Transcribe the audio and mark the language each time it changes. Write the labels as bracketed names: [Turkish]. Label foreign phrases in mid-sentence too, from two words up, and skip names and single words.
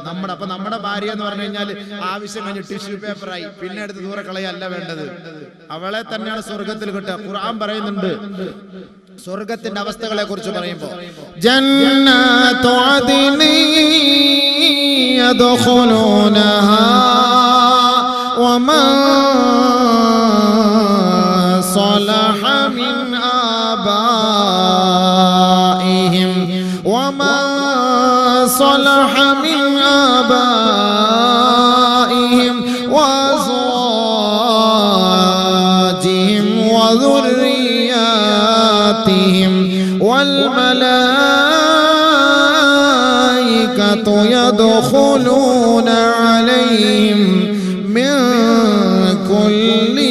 [Malayalam] നമ്മുടെ ഭാര്യ എന്ന് പറഞ്ഞു കഴിഞ്ഞാൽ ആവശ്യം കഴിഞ്ഞ് [English] tissue paperആയി, [Malayalam] പിന്നെ എടുത്ത് ദൂരെ കളയല്ല വേണ്ടത്. അവളെ തന്നെയാണ് സ്വർഗത്തിൽ കിട്ടുക. ഖുർആൻ പറയുന്നുണ്ട് സ്വർഗത്തിന്റെ അവസ്ഥകളെ കുറിച്ച് പറയുമ്പോൾ, [Arabic] جنات عدن يدخلونها وما صلح من آبائهم وما صلح من آبائهم وأزواجهم وذرياتهم والملائكة يدخلون عليهم من كل